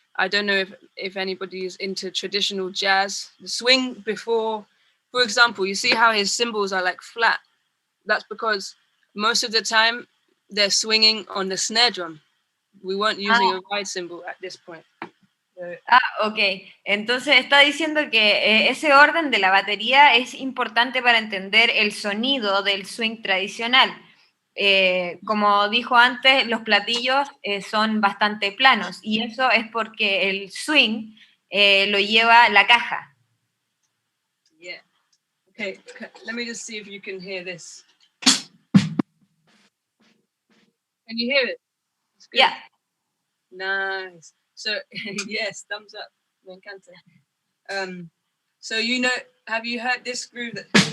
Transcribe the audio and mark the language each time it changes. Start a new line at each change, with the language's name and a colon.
English: I don't know if anybody is into traditional jazz. The swing before, for example, you see how his cymbals are like flat. That's because most of the time they're swinging on the snare drum. We weren't using a ride cymbal at this point. Ok.
Spanish: Entonces está diciendo que ese orden de la batería es importante para entender el sonido del swing tradicional. Como dijo antes, los platillos son bastante planos y eso es porque el swing lo lleva la caja. Yeah.
English: Okay, let me just see if you can hear this. Can you hear it? Yeah. Nice. So, yes, thumbs up.
Spanish: Me encanta.
English: So, have you heard this groove that...